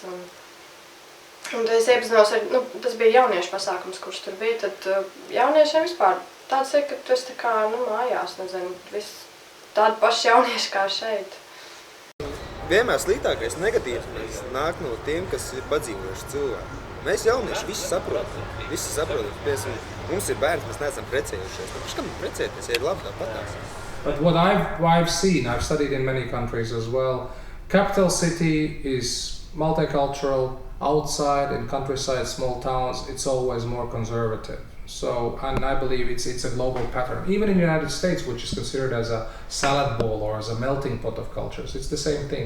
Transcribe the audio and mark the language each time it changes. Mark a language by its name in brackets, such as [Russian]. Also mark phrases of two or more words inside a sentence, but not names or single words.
[Latvian] Un tad es iepazinos ar, tas bija jauniešu pasākums, kurš tur bija, tad jauniešiem vispār tāds ir, ka tu esi tā kā, mājās, nezinu, viss tādi paši jaunieši kā šeit. Vienmēr sliktākais negatīvs nāk no tiem, kas ir padzīvojuši cilvēki. Mēs jaunieši visi saprotam, piemēram, mums ir bērns, mēs neesam precējušies. Tad kam precēties, ja ir labi tāpatās? [English] But what I've seen, I've studied in many countries as well, capital city is multicultural. Outside, in countryside, small towns, it's always more conservative. So, and I believe it's a global pattern. Even in the United States, which is considered as a salad bowl or as a melting pot of cultures, it's the same thing.